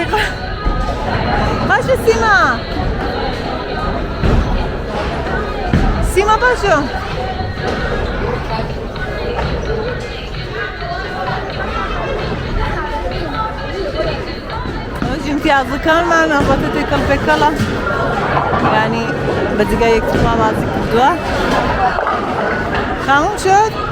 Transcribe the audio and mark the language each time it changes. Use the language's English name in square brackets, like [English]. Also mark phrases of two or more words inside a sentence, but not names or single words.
[Central Kurdish] باشه سیما سیما باشو امتیازەکان من البته تێکەڵ پێکەڵە یعنی بە جگای یەکترمان بازی کردووە [Persian] خاموم شد؟